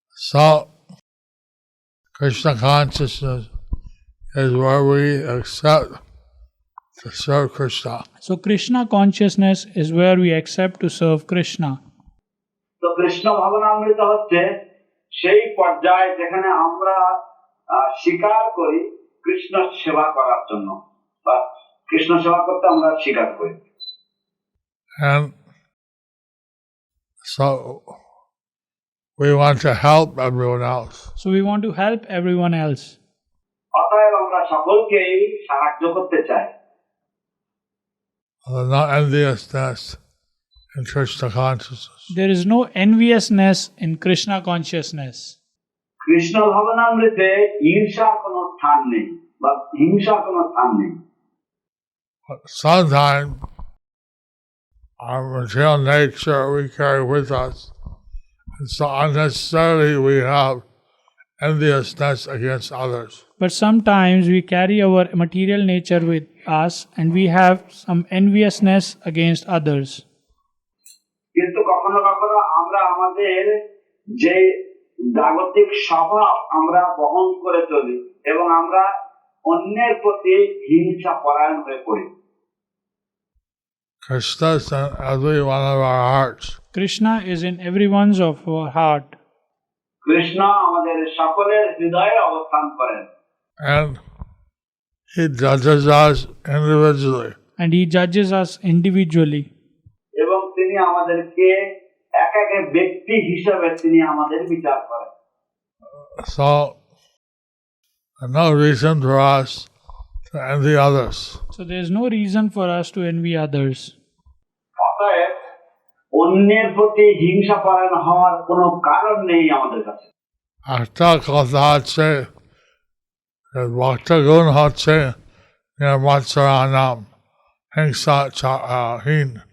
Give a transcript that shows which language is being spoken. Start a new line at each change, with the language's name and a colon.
English: So Krishna consciousness is where we accept to serve Krishna. So Krishna consciousness is where we accept to serve Krishna.
Bangla: তো কৃষ্ণ ভাবনামৃত হচ্ছে সেই পর্যায়ে যেখানে আমরা স্বীকার করি কৃষ্ণ সেবা করার জন্য, বা কৃষ্ণ সেবা করতে আমরা স্বীকার করি।
English: And so we want to help everyone else. So we want to help everyone else.
Bangla: অতএব আমরা সকলকেই সাহায্য করতে চাই।
English: No enviousness in Krishna consciousness. There is no enviousness in Krishna consciousness.
Bangla: Krishna ভাবনামৃতে ঈর্ষার কোনো স্থান নেই বা হিংসার কোনো স্থান নেই।
English: But sometimes our material nature we carry with us, and so unnecessarily we have enviousness against others. But sometimes we carry our material nature with us and we have some enviousness against others.
Bangla: কিন্তু কখনো কখনো আমরা আমাদের যে জাগতিক স্বভাব আমরা বহন করে চলি এবং আমরা অন্যের প্রতি হিংসা পরায়ণ হয়ে পড়ি।
English: Krishna is in every one of our hearts. Krishna is in everyone's of our heart.
Bangla: Krishna আমাদের সকলের হৃদয়ে অবস্থান করেন।
English: And he judges us individually. And he judges us individually.
Bangla: এবং তিনি আমাদেরকে এক এক ব্যক্তি হিসাবে তিনি আমাদের বিচার করেন।
English: So no reason for us to envy others. So there is no reason for us to envy others.
Bangla: অতএব অন্যের প্রতি হিংসা পরায়ণ হওয়ার কোনো কারণ নেই আমাদের কাছে। একটা কথা আছে যে ভক্তগণ হচ্ছে নির্মৎসরানাম হিংসাহীন।